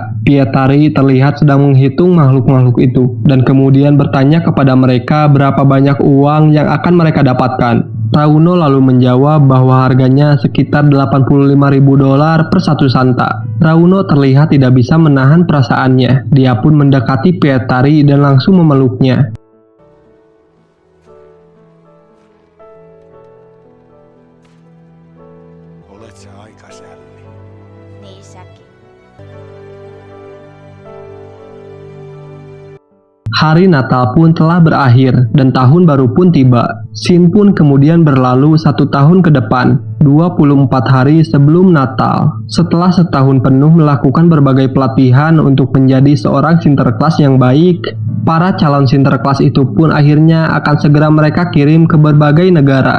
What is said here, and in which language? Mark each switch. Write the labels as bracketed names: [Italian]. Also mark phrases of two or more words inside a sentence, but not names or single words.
[Indonesian] Pietari terlihat sedang menghitung makhluk-makhluk itu dan kemudian bertanya kepada mereka berapa banyak uang yang akan mereka dapatkan. Rauno lalu menjawab bahwa harganya sekitar $85.000 per satu santa. Rauno terlihat tidak bisa menahan perasaannya. Dia pun mendekati Pietari dan langsung memeluknya. [Finnish] Olet sä aika sälli. Niin säkin. [Indonesian] Hari Natal pun telah berakhir dan tahun baru pun tiba. Sin pun kemudian berlalu 1 tahun ke depan, 24 hari sebelum Natal. Setelah setahun penuh melakukan berbagai pelatihan untuk menjadi seorang Sinterklas yang baik, para calon Sinterklas itu pun akhirnya akan segera mereka kirim ke berbagai negara.